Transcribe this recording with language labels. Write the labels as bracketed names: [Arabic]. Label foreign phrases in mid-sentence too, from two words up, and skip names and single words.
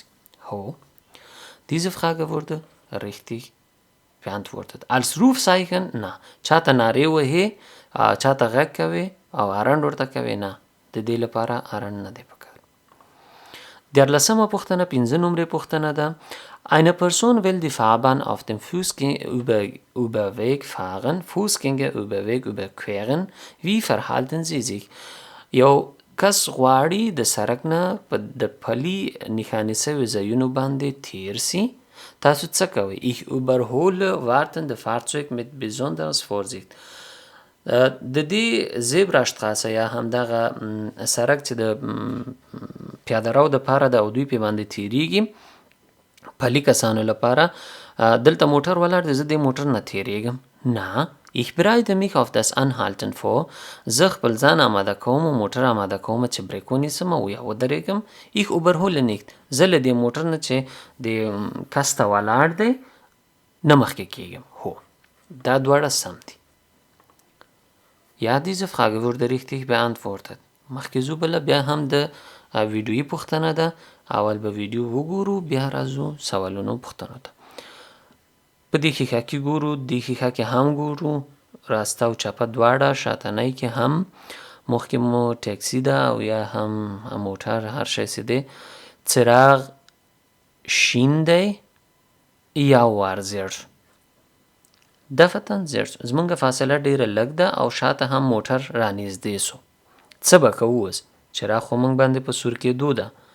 [German] هو diese Frage wurde richtig beantwortet. Als Rufzeichen [Pashto] نه چاته نارې وهې چاته غږ کوي او رنډ ورته کوي نه د دې لپاره رنډ نه دی پکار. 14مه پوښتنه 15 نمرې پوښتنه ده. [German] Eine Person will die Fahrbahn auf dem Fußgängerüberweg fahren, Fußgängerüberweg überqueren. Wie verhalten sie sich? [Pashto] یو کس غواړي د سړک نه په د پلي نښانې سوي ځایونو باندې تیر سي. تاسو څه کوئ؟ [German] Ich überhole wartende Fahrzeug mit besonderer Vorsicht. [Pashto] د دې زیبراشتراسه یا همدغه سړک چې د پیاده رو دپاره د او دوی پې باندې تیریږي پلي کسانو لپاره دلته موټر ولاړ دی زه دې موټر نه تیریږم نه. [German] Ich bereite mich auf das Anhalten vor. [Pashto] زه خپل ځان آماده کوم او موټر آماده کوم چې بریک ونیسم او یا ودرېږم. [German] Ich überhole nicht. [Pashto] زه له دې موټر نه چې د کس ته ولاړ دی نه مخکې کېږم. هو دا دواړه سم دي. [German] Ja, diese Frage wurde richtig beantwortet. [Pashto] مخکې ځو بله بیا هم د ویډیویي پوښتنه ده. اول به ویډیو وګورو بیا راځو سوالونو پوښتنو ته. په دې ښیښه کې ګورو دې ښیښه کې هم ګورو راسته او چپه دواړه شاتنۍ کې هم مخکې مو ټیکسي ده او یا هم موټر هر شی چې دی څراغ شین دی یا ور زیړ دفتن زیړ زمونږ فاصله ډیره لږ ده او شاته هم موټر رانږدې سو څه به کوو اوس چراغ خو موږ باندې په سور کېدو ده.